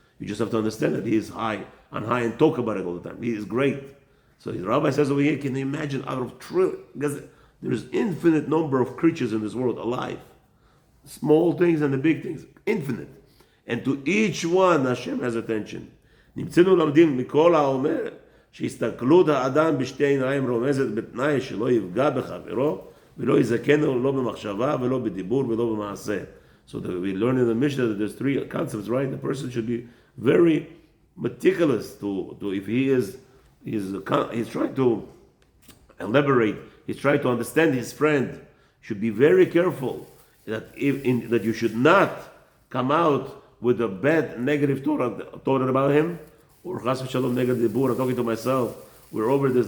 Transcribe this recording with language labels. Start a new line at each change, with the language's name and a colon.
English: You just have to understand that He is high and talk about it all the time. He is great. So the rabbi says over here, can you imagine out of trillions? Because there's infinite number of creatures in this world alive, small things and the big things, infinite. And to each one Hashem has attention.
Hebrew: נמצאנו למדים מכל האומר שהסתכלות האדם בשתי עיניים רומזת בתנאי שלא יפגע בחברו ולא יזכנו לא במחשבה ולא בדיבור ולא במעשה.
English: So we learn in the Mishnah that there's three concepts, right? The person should be very meticulous to if he's trying to elaborate, he's trying to understand his friend, should be very careful that that you should not come out with a bad negative thought about him, or chas v'shalom negative dibur. I'm talking to myself. We're over this.